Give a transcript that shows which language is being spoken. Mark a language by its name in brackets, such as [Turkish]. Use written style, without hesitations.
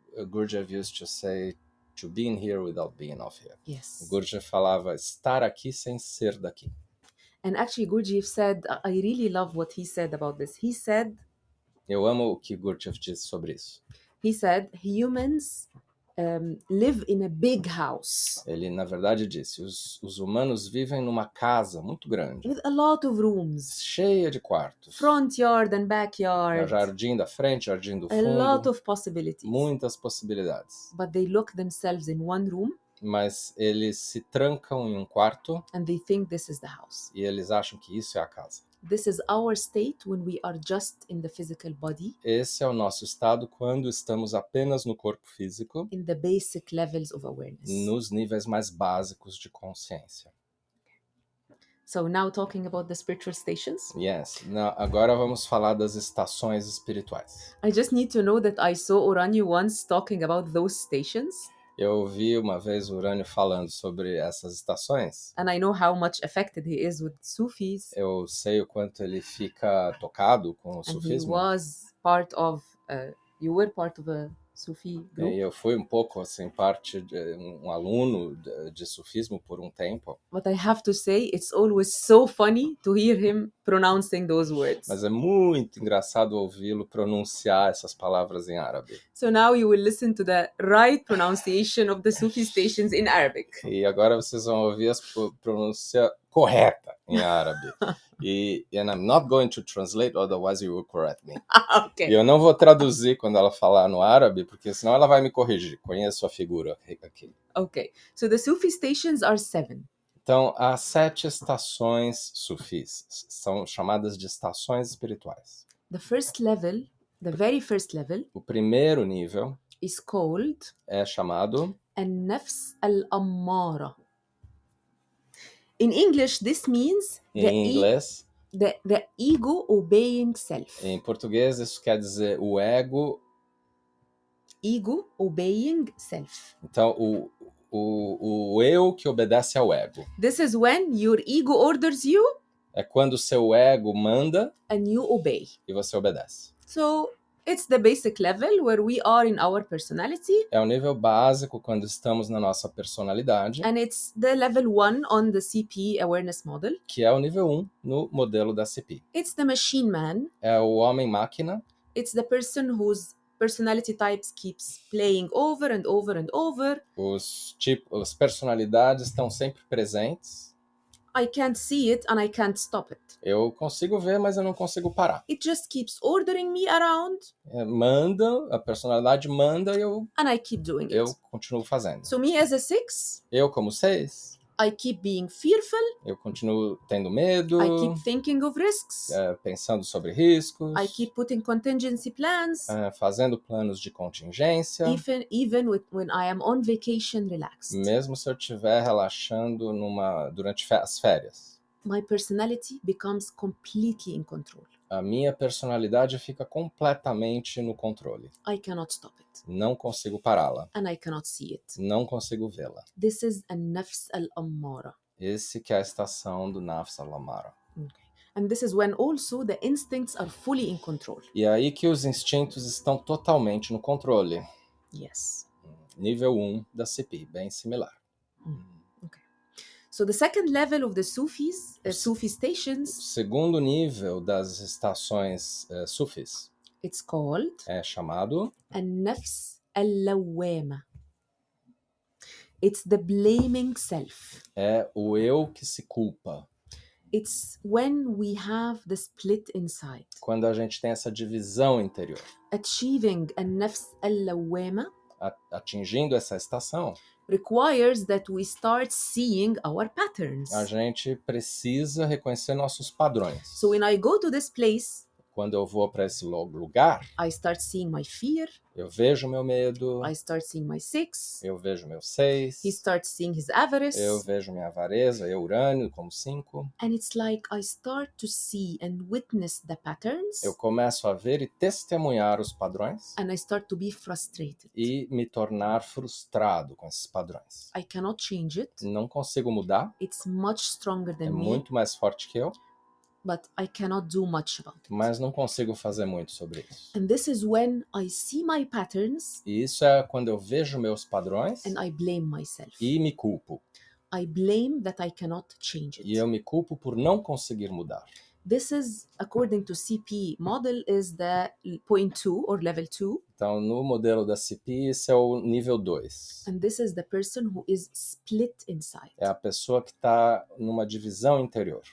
[English] Gurdjieff used to say to be in here without being of here. Yes. [Portuguese] Gurdjieff falava estar aqui sem ser daqui. [English] And actually, Gurdjieff said, I really love what he said about this. He said, [Portuguese] Eu amo o que Gurdjieff disse sobre isso. [English] he said, humans live in a big house [Portuguese] Ele, na verdade, disse, os humanos vivem numa casa muito grande, [English] with a lot of rooms, [Portuguese] cheia de quartos. [English] front yard and backyard, [Portuguese] Jardim da frente, jardim do [English] a lot [Portuguese] fundo, [English] of possibilities. [Portuguese] muitas possibilidades. [English] But they lock themselves in one room [Portuguese] Mas eles se trancam em um quarto [English] and they think this is the house. [Portuguese] e eles acham que isso é a casa. [English] This is our state when we are just in the physical body, [Portuguese] Esse é o nosso estado quando estamos apenas no corpo físico, [English] in the basic levels of awareness. [Portuguese] nos níveis mais básicos de consciência. [English] So now talking about the spiritual stations, Yes. [Portuguese] Agora vamos falar das estações espirituais. [English] I just need to know that I saw Oranyu once talking about those stations, [Portuguese] Eu ouvi uma vez o Urânio falando sobre essas estações. [English] and I know how much affected he is with Sufis, [Portuguese] Eu sei o quanto ele fica tocado com o [English] and he [Portuguese] sufismo. [English] was part of, you were part of a Sufi group. [Portuguese] E eu fui um pouco, assim, parte de um aluno de sufismo por um tempo. [English] But I have to say, it's always so funny to hear him pronouncing those words. [Portuguese] Mas é muito engraçado ouvi-lo pronunciar essas palavras em árabe. [English] So now you will listen to the right pronunciation of the Sufi stations in Arabic. [Portuguese] E agora vocês vão ouvir a pronúncia correta em árabe. [English] And I'm not going to translate, otherwise you will correct me. Okay. [Portuguese] E eu não vou traduzir quando ela falar no árabe, porque senão ela vai me corrigir. Conheço a figura aqui. [English] Okay. So the Sufi stations are 7. [Portuguese] Então, há 7 estações sufis. São chamadas de estações espirituais. [English] The first level, the very first level, [Portuguese] O primeiro nível [English] is called [Portuguese] é chamado [English] An-Nafs al-Ammara. In English, this means [Portuguese] em inglês. [English] the ego obeying self. [Portuguese] Em português, isso quer dizer o ego. [English] Ego obeying self. [Portuguese] Então, o eu que obedece ao ego. [English] This is when your ego orders you [Portuguese] É quando o seu ego manda [English] and you obey. [Portuguese] e você obedece. [English] So it's the basic level where we are in our personality, [Portuguese] É o nível básico quando estamos na nossa personalidade, [English] and it's the level 1 on the CP awareness model. [Portuguese] que é o nível 1 no modelo da CP. [English] It's the machine man. [Portuguese] É o homem-máquina, [English] It's the person whose personality types keeps playing over and over and over. [Portuguese] as personalidades estão sempre presentes. [English] I can't see it and I can't stop it. [Portuguese] Eu consigo ver, mas eu não consigo parar. [English] It just keeps ordering me around [Portuguese] A personalidade manda e [English] and I keep doing [Portuguese] eu [English] it. [Portuguese] continuo fazendo. [English] So me as a 6, [Portuguese] Eu, como 6, [English] I keep being fearful. [Portuguese] eu continuo tendo medo, [English] I keep thinking of risks. [Portuguese] pensando sobre riscos, [English] I keep putting contingency plans, [Portuguese] fazendo planos de contingência, [English] even when I am on vacation relaxed. [Portuguese] mesmo se eu estiver relaxando durante as férias. [English] My personality becomes completely in control. [Portuguese] A minha personalidade fica completamente no controle. [English] I cannot stop it [Portuguese] Não consigo pará-la. [English] and I cannot see it. [Portuguese] Não consigo vê-la. [English] This is an-nafs al-ammara. [Portuguese] Esse que é a estação do Nafs al-Ammara. [English] And this is when also the instincts are fully in control. [Portuguese] E é aí que os instintos estão totalmente no controle. [English] Yes. [Portuguese] Nível 1 da CP, bem similar. [English] So the second level of the Sufis, Sufi [Portuguese] O [English] stations, [Portuguese] segundo nível das estações sufis [English] it's called [Portuguese] é chamado [English] an-nafs al-lawwama. It's the blaming self. [Portuguese] é o eu que se culpa. [English] It's when we have the split inside. [Portuguese] Quando a gente tem essa divisão interior. [English] Achieving an-nafs al-lawwama [Portuguese] atingindo essa estação, [English] requires that we start seeing our patterns. [Portuguese] a gente precisa reconhecer nossos padrões. [English] So when I go to this place, [Portuguese] Quando eu vou para esse lugar, [English] I start seeing my fear, [Portuguese] eu vejo meu medo, [English] I start seeing my 6, [Portuguese] eu vejo meu 6, [English] he starts seeing his avarice, [Portuguese] eu vejo minha avareza, Urânio como 5. [English] and it's like I start to see and witness the patterns, [Portuguese] Eu começo a ver e testemunhar os padrões [English] and I start to be frustrated. [Portuguese] e me tornar frustrado com esses padrões. [English] I cannot change it. [Portuguese] Não consigo mudar, [English] It's much stronger than me, [Portuguese] muito mais forte que eu, [English] but I cannot do much about it. [Portuguese] mas não consigo fazer muito sobre isso. [English] And this is when I see my patterns [Portuguese] E isso é quando eu vejo meus padrões [English] and I blame myself. [Portuguese] e me culpo. [English] I blame that I cannot change [Portuguese] E [English] it. [Portuguese] eu me culpo por não conseguir mudar. [English] This is, according to CP model, is the point 2 or level 2. [Portuguese] Então, no modelo da CP, esse é o nível 2. [English] And this is the person who is split inside. [Portuguese] É a pessoa que está numa divisão interior.